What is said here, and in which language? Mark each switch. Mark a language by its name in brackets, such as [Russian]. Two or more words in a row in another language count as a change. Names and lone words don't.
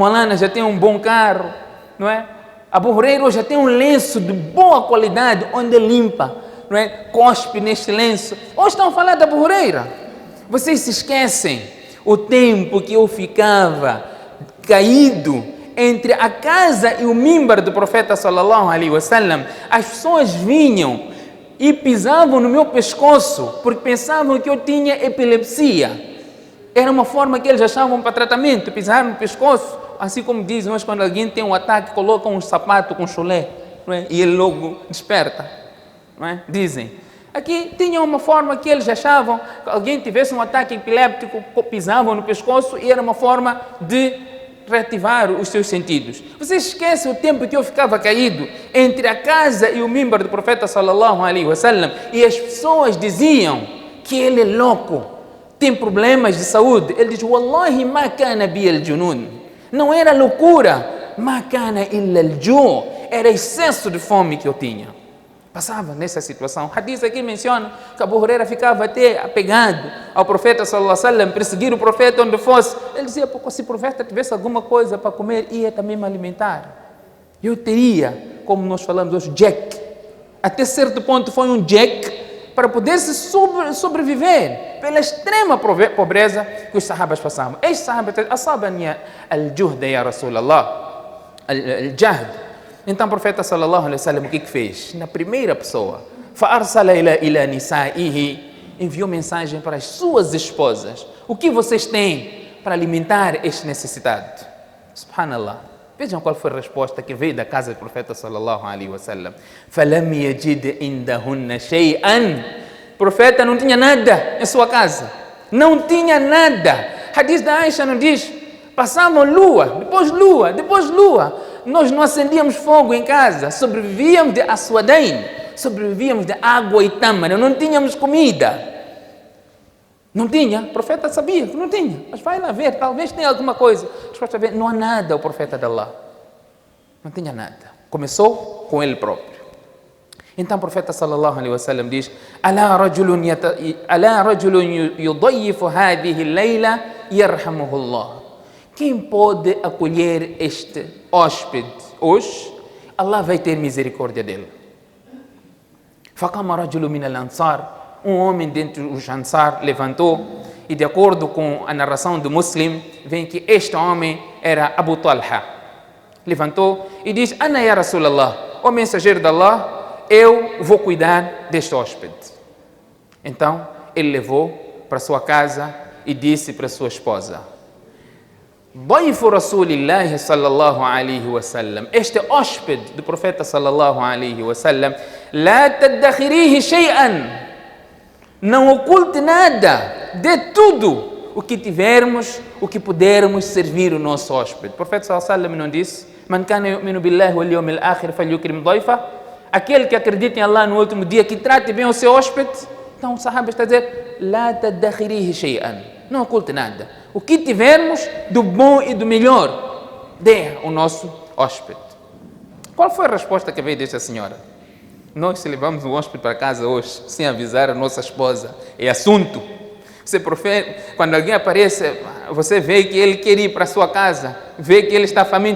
[Portuguese] Molana já tem um bom carro, não é? Abu Huraira já tem um lenço de boa qualidade, onde limpa, não é? Cospe neste lenço. Hoje estão a falar de Abu Huraira. Vocês se esquecem o tempo que eu ficava caído entre a casa e o mimbar do profeta [Arabic] صلى الله عليه وسلم. [Portuguese] As pessoas vinham e pisavam no meu pescoço porque pensavam que eu tinha epilepsia. Era uma forma que eles achavam para tratamento, pisar no pescoço. Assim como dizem hoje, quando alguém tem um ataque, colocam um sapato com chulé, não é? E ele logo desperta, não é? Dizem. Aqui tinha uma forma que eles achavam que alguém tivesse um ataque epiléptico, pisavam no pescoço e era uma forma de reativar os seus sentidos. Vocês esquecem o tempo que eu ficava caído entre a casa e o mimbar do profeta [Arabic] صلى الله عليه وسلم [Portuguese] e as pessoas diziam que ele é louco, tem problemas de saúde. Ele diz: [Arabic] والله ما كان بالجنون. [Portuguese] Não era loucura, [Arabic] ما كان إلا الجوع'. [Portuguese] Era excesso de fome que eu tinha. Passava nessa situação. O hadith aqui menciona que Abu Huraira ficava até apegado ao profeta [Arabic] صلى الله عليه وسلم, [Portuguese] perseguir o profeta onde fosse. Ele dizia: se o profeta tivesse alguma coisa para comer, ia também me alimentar. Eu teria como nós falamos hoje, Jack. Até certo ponto foi um Jack para poder se sobreviver pela extrema pobreza que os sahabas passavam. Estes sahabas, [Arabic] أصابني الجهد يا رسول الله، الجهد. [Portuguese] Então o profeta [Arabic] صلى الله عليه وسلم [Portuguese] o que fez? Na primeira pessoa, [Arabic] فأرسل إلى نسائه, [Portuguese] enviou mensagem para as suas esposas. O que vocês têm para alimentar este necessitado? Subhanallah. Vejam qual foi a resposta que veio da casa do profeta [Arabic] صلى الله عليه وسلم. فلم يجد عندهن شيئا. [Portuguese] O profeta não tinha nada em sua casa. Não tinha nada. Hadith da Aisha nos diz, passavam lua, depois lua. Nós não acendíamos fogo em casa, sobrevivíamos de aswadain, sobrevivíamos de água e tâmara, não tínhamos comida. Não tinha, o profeta sabia que não tinha, mas vai lá ver, talvez tenha alguma coisa. Resposta ver, não há nada, o profeta de Allah. Não tinha nada. Começou com ele próprio. Então o profeta [Arabic] صلى الله عليه وسلم [Portuguese] diz: [Arabic] ألا رجل يضيف هذه الليلة يرحمه الله. [Portuguese] Quem pode acolher este hóspede hoje, Allah vai ter misericórdia dele. [Arabic] فقام رجل من الأنصار. [Portuguese] Um homem dentre os Ansar levantou e, de acordo com a narração do Muslim, vem que este homem era Abu Talha. Levantou e diz: [Arabic] أنا يا رسول الله, [Portuguese] ó mensageiro de Allah, eu vou cuidar deste hóspede. Então ele levou para sua casa e disse para sua esposa: [Arabic] ضيف رسول الله صلى الله عليه وسلم, [Portuguese] este hóspede do profeta [Arabic] صلى الله عليه وسلم, لا تدخريه شيئا, [Portuguese] não oculte nada, dê tudo o que tivermos, o que pudermos servir o nosso hóspede. O profeta [Arabic] صلى الله عليه وسلم [Portuguese] não disse: [Arabic] من كان يؤمن بالله واليوم الآخر فليكرم ضيفه. [Portuguese] Aquele que acredita em Allah no último dia, que trate bem o seu hóspede. Então o sahaba está a dizer: [Arabic] لا تدخريه شيئا, [Portuguese] não oculte nada. O que tivermos do bom e do melhor, dê ao nosso hóspede. Qual foi a resposta que veio desta senhora? Nós, se levamos um hóspede para casa hoje, sem avisar a nossa esposa, é assunto. Você quando alguém aparece, você vê que ele quer ir para a sua casa, vê que ele está faminto.